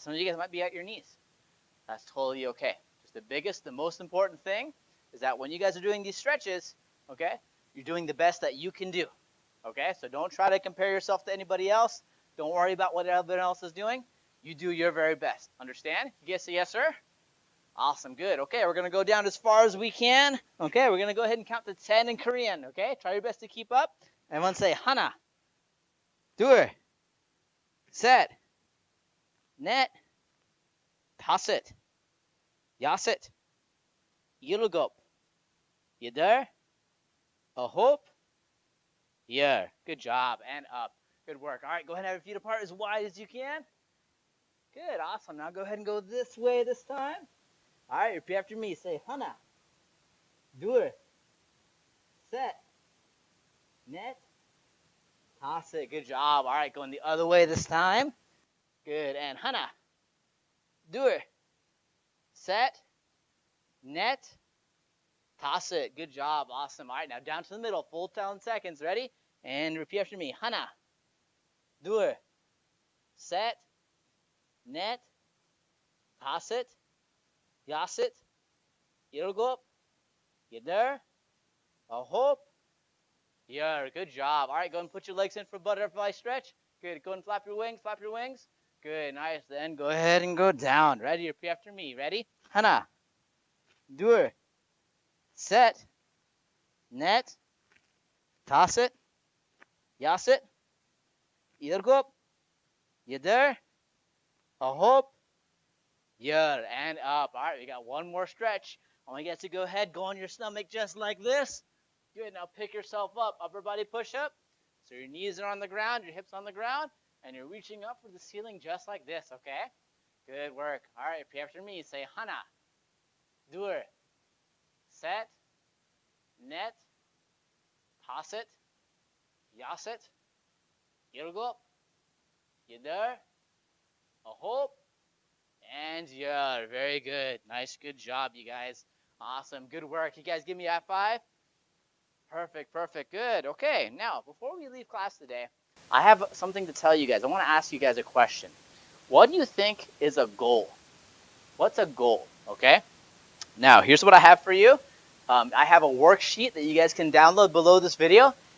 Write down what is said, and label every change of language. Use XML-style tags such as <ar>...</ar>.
<en>Some of you guys might be at your knees. That's totally okay. Just the most important thing is that when you guys are doing these stretches, okay, you're doing the best that you can do. Okay, so don't try to compare yourself to anybody else. Don't worry about what everyone else is doing. You do your very best. Understand? You guys say yes, sir? Awesome, good. Okay, we're going to go down as far as we can. Okay, we're going to go ahead and count to 10 in Korean. Okay, try your best to keep up. Everyone say,</en> <ko>하나, 둘, 셋, 넷, 다섯, 여섯, 일곱, 여덟, 아홉, 열.</ko> <en>Good job, and up. Good work. All right, go ahead and have your feet apart as wide as you can. Good, awesome. Now go ahead and go this way this time. All right, repeat after me. Say,</en> <ko>하나, 둘, 셋, 넷, 다섯.</ko> <en>Good job. All right, going the other way this time. Good, and</en> <ko>하나, 둘, 셋, 넷, 다섯.</ko> <en>Good job. Awesome. All right, now down to the middle. Full 10 seconds. Ready? And repeat after me.</en> <ko>하나, 둘, 셋, 넷, 다섯, 여섯, 일곱, 여덟, 아홉, 열.</ko> <en>Good job. All right, go and put your legs in for a butterfly stretch. Good. Go and flap your wings. Flap your wings. Good. Nice. Then go ahead and go down. Ready? Repeat after me. Ready?</en> <ko>하나, 둘, 셋, 넷, 다섯, 여섯, 일곱, 여덟, 아홉, 열,</ko> <en>and up. All right, we got one more stretch. I want you guys to go ahead, go on your stomach just like this. Good, now pick yourself up. Upper body push-up. So your knees are on the ground, your hips on the ground, and you're reaching up for the ceiling just like this, okay? Good work. All right, repeat after me. Say</en> <ko>하나, 둘, 셋, 넷, 다섯, 여섯, 일곱, 여덟, 아홉,</ko> <en>and</en> <ko>열.</ko> <en>Very good. Nice, good job, you guys. Awesome. Good work. You guys give me a high five. Perfect, perfect. Good. Okay, now, before we leave class today, I have something to tell you guys. I want to ask you guys a question. What do you think is a goal? What's a goal? Okay? Now, here's what I have for you. I have a worksheet that you guys can download below this video.</en>